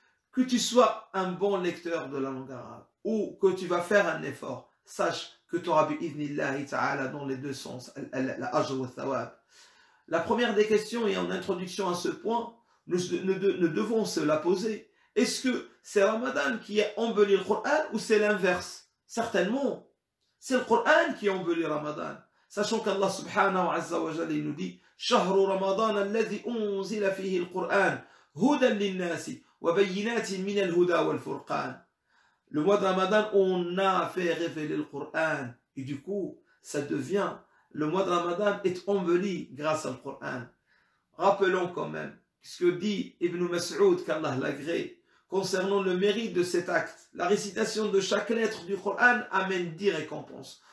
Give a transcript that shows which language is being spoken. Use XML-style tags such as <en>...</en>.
<fr>Que tu sois un bon lecteur de la langue arabe ou que tu vas faire un effort, sache que tu auras bi'idhnillahi ta'ala dans les deux sens,</fr> <ar>la ajr wa thawab.</ar> <fr>La première des questions, et en introduction à ce point, nous devons se la poser. Est-ce que c'est Ramadan qui a embelli le Coran ou c'est l'inverse? Certainement, c'est le Coran qui a embelli Ramadan. Sachant qu'Allah subhanahu wa ta'ala nous dit</fr> <ar>شهر رمضان الذي أنزل فيه القرآن هدى للناس وبينات من الهدى والفرقان.</ar> <fr>Le mois de Ramadan, on a fait révéler le Coran. Et du coup, ça devient, le mois de Ramadan est embelli grâce au Coran. Rappelons quand même ce que dit Ibn Mas'ud, qu'Allah l'agrée, concernant le mérite de cet acte. La récitation de chaque lettre du Coran amène 10 récompenses.</fr>